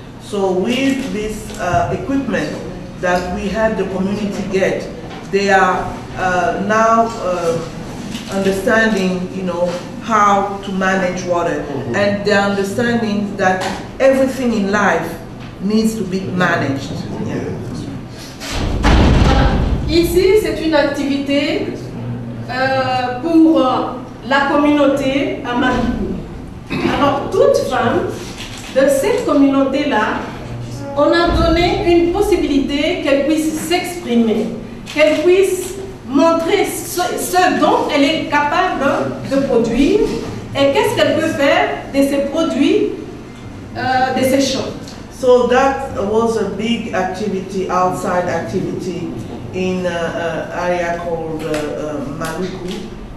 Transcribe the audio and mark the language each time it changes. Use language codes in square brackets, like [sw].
[en] So with this equipment that we had the community get, they are now understanding, you know, how to manage water, and they're understanding that everything in life needs to be managed. Yeah. [fr] Ici, c'est une activité pour la communauté à Malibu. Alors, toute femme de cette communauté-là, on a donné une possibilité qu'elle puisse s'exprimer, qu'elle puisse montrer ce dont elle est capable de produire et qu'est-ce qu'elle peut faire de ces produits, de ces champs. [en] So that was a big activity, outside activity in an area called Maluku.